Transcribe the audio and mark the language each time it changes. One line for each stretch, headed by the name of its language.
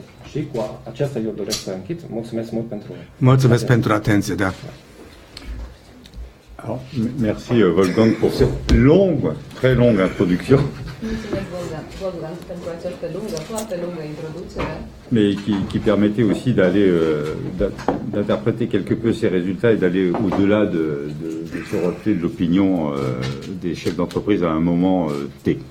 Romanian: Și cu acesta eu doresc să închid. Mulțumesc mult pentru... Mulțumesc pentru atenție, da.
French: Alors, merci Wolfgang pour cette longue, très longue introduction,
Romanian: Mulțumesc, Wolfgang, pentru această lungă, foarte lungă introducere,
French: mais qui permettait aussi d'aller, d'interpréter quelque peu ces résultats et d'aller au-delà de ce reflet de l'opinion des chefs d'entreprise à un moment T.